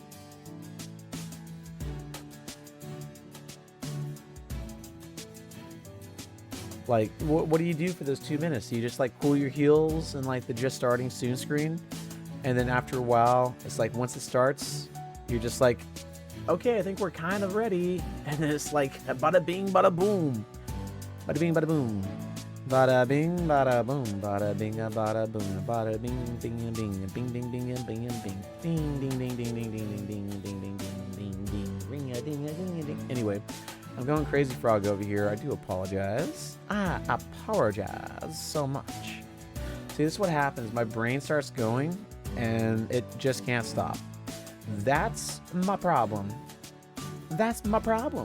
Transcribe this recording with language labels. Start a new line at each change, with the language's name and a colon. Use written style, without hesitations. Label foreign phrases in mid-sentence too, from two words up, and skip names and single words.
English: Like, what do you do for those 2 minutes? Do you just like cool your heels and like the just starting soon screen? And then after a while, it's like once it starts, you're just like, okay, I think we're kind of ready. And then it's like, bada bing, bada boom. Bada bing, bada boom. Bada bing, bada boom, bada bing, bada boom, bada bing, bing, bing, bing, bing, bing, bing, bing, ding, ding, ding, ding, ding, ding, ding, ding, ding, ding, ding, ding, ring a ding, a ding, a ding. Anyway, I'm going crazy frog over here. I do apologize. I apologize so much. See, this is what happens. My brain starts going, and it just can't stop. That's my problem. That's my problem.